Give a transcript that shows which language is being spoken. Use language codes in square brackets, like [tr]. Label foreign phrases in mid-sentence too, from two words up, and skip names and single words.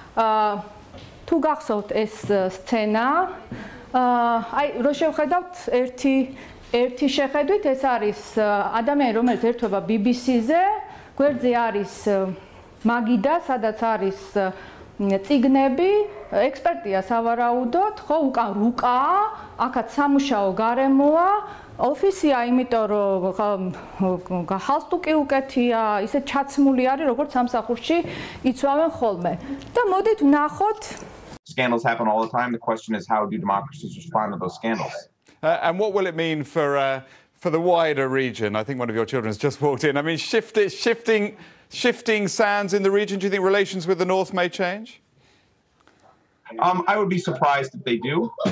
[ka] თუ გახსოვთ ეს სცენა, აი რო შევხედავთ ერთი შეხედვით, ეს არის ადამიანი, რომელიც ერთვება BBC-ზე, გვერდზე არის მაგიდა, სადაც არის წიგნები, ექსპერტია სავარაუდოდ, ხო, უკან რუკაა, აქაც სამუშაო გარემოა, ოფისია, იმიტომ რომ ჰალსტუკი უკეთია, ისე ჩაცმული არის, როგორც სამსახურში იცვავენ ხოლმე. და მოდით ვნახოთ. [en] Scandals happen all the time. The question is, how do democracies respond to those scandals? And what will it mean for the wider region? I think one of your children has just walked in. I mean, shifting sands in the region. Do you think relations with the North may change? I would be surprised if they do.